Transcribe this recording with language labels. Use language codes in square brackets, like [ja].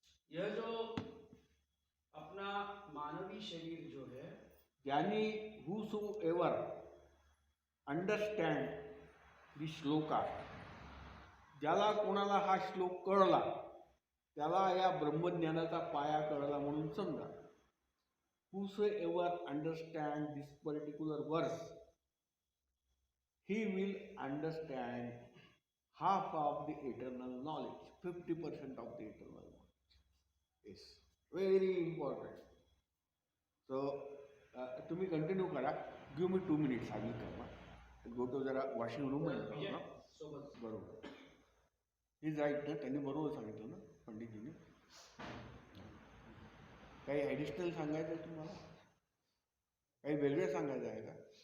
[hi] यह जो अपना मानवी शरीर जो है, [mr] यानी [en] whosoever understand the [mr] श्लोका, ज्याला कोणाला हा श्लोक कळला त्याला या ब्रह्मज्ञानाचा पाया कळला म्हणून समजा. [en] Whosoever understand this particular verse, he will understand half of the eternal knowledge, 50% of the eternal knowledge. Yes, very important. [mr] So, तुम्ही कंटिन्यू करा. [en] Give me 2 minutes. I will come. Go to [mr] जरा वॉशिंग रूम आहे ना. बरोबर. [en] is right ना, [mr] त्यांनी बरोबर सांगितलं ना पंडितजीने. काही ॲडिशनल सांगायचं आहे तुम्हाला? काही वेगळं सांगायचं आहे का?